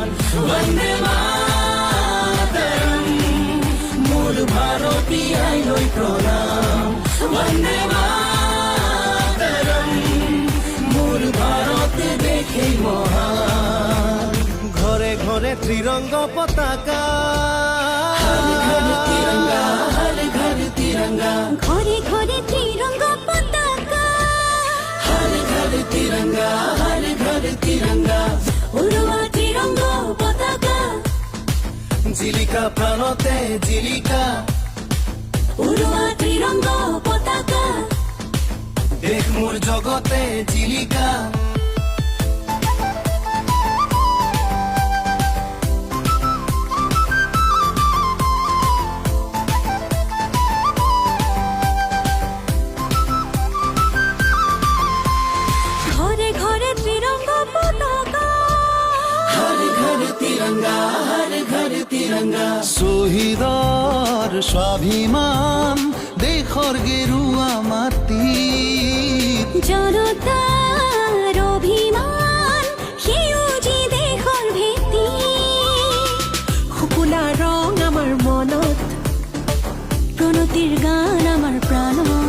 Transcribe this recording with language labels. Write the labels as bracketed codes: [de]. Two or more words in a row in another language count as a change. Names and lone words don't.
[as] বন্দে মাতৰম, মোৰ ভাৰতী আইলৈ প্ৰণাম। বন্দে মাতৰম, মোৰ ভাৰত দেশে মহান। ঘৰে ঘৰে ত্ৰিৰংগ পতাকা, তিৰংগা, [hi] हर घर तिरंगा, [as] ঘরে ঘরে ত্রিরঙ্গা পতাকা, [hi] हर घर तिरंगा, हर घर तिरंगा। [as] উড়োয়া ত্রিরঙ্গ পতাকা, জিলিকা প্রাণতে জিলিকা, উড়োয়া ত্রিরঙ্গ পতাকা। দেশ মোৰ জগতে জিলিকা। ঘরে ঘরে ত্রিরঙ্গ পতাকা, [hi] हर घर तिरंगा, हर घर तिरंगा। [as] শহীদৰ স্বাভিমান দেশৰ গেৰুৱা মাটি। জনতার অভিমান, সেউজী দেশৰ ভেটি। শুকুলা ৰং আমাৰ মনত, প্ৰণতিৰ গান আমাৰ প্ৰাণত।